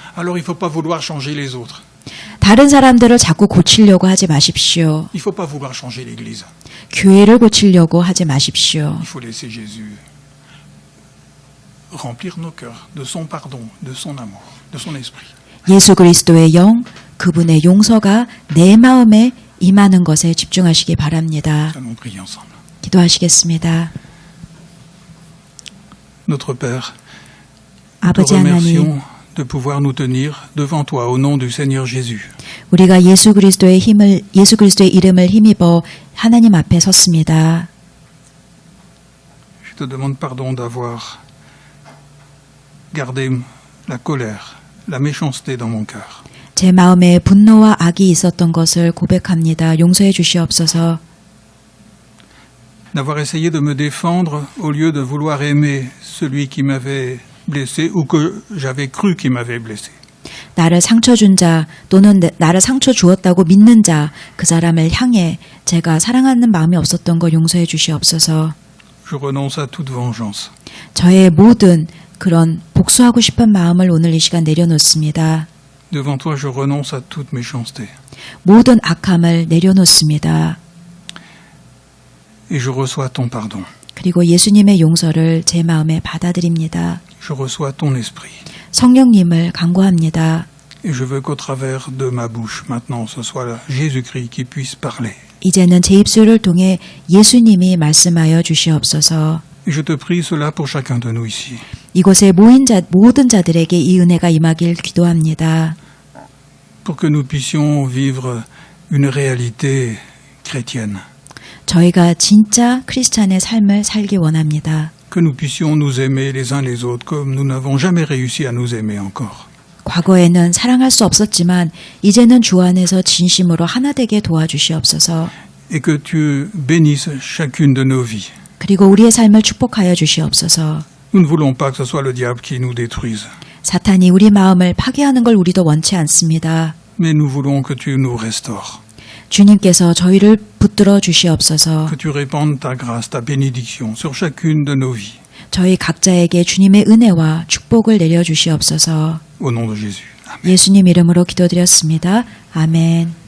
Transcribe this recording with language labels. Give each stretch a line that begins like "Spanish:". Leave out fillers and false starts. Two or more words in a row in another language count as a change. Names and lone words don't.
French: Alors il ne faut pas vouloir changer les autres.
Korean: 다른 사람들을 자꾸 고치려고 하지 마십시오.
French: Il ne faut pas vouloir changer l'Église.
Korean: 교회를 고치려고 하지 마십시오.
French: Il faut laisser Jésus remplir nos cœurs de son pardon, de son amour, de son esprit.
Korean: 예수 그리스도의 영, 그분의 용서가 내 마음에 임하는 것에 집중하시기 바랍니다.
French: Allons prier ensemble.
Korean: 기도하시겠습니다.
French: Notre Père, te
Korean: 아버지 하나님,
French: remercions de pouvoir nous tenir devant toi au nom du Seigneur Jésus.
Korean: 우리가 예수 그리스도의 이름을 힘입어 하나님 앞에 섰습니다.
French: Je te demande pardon d'avoir gardé la colère, la méchanceté dans mon cœur.
Korean: 제 마음에 분노와 악이 있었던 것을 고백합니다. 용서해 주시옵소서.
French: D'avoir essayé de me défendre au lieu de vouloir aimer celui qui m'avait blessé ou que j'avais cru qu'il m'avait blessé.
Korean: 나를 상처 준 자 또는 나를 상처 주었다고 믿는 자, 그 사람을 향해 제가 사랑하는 마음이 없었던 걸 용서해 주시옵소서.
French: Je renonce à toute vengeance.
Korean: 저의 모든 그런 복수하고 싶은 마음을 오늘 이 시간 내려놓습니다.
French: Devant toi, je renonce à toute méchanceté.
Korean: 모든 악함을 내려놓습니다.
French: Et je reçois ton pardon.
Korean: 그리고 예수님의 용서를 제 마음에 받아들입니다.
French: Je reçois ton esprit.
Korean: 성령님을 간구합니다.
French: Et je veux qu'au travers de ma bouche, maintenant, ce soit Jésus-Christ qui puisse parler.
Korean: 이제는 제 입술을 통해 예수님이 말씀하여 주시옵소서.
French: Et je te prie cela pour chacun de nous ici.
Korean: 이곳에 모인 모든 자들에게 이 은혜가 임하길 기도합니다.
French: Pour que nous puissions vivre une réalité chrétienne.
Korean: 저희가 진짜 크리스찬의 삶을 살기 원합니다.
French: Que nous puissions nous aimer les uns les autres comme nous n'avons jamais réussi à nous aimer encore.
Korean: 과거에는 사랑할 수 없었지만 이제는 주 안에서 진심으로 하나 되게 도와주시옵소서.
French: Et que tu bénisses chacune de nos vies.
Korean: 그리고 우리의 삶을 축복하여 주시옵소서.
French: Nous ne voulons pas que ce soit le diable qui nous détruise.
Korean: 사탄이 우리 마음을 파괴하는 걸 우리도 원치 않습니다.
French: Mais nous voulons que tu nous restaures.
Korean: 주님께서 저희를 붙들어 주시옵소서.
French: Que tu répandes ta grâce, ta bénédiction sur chacune de nos vies.
Korean: 저희 각자에게 주님의 은혜와 축복을 내려 주시옵소서.
French: Au nom de Jésus. Amen.
Korean: 예수님 이름으로 기도드렸습니다. 아멘.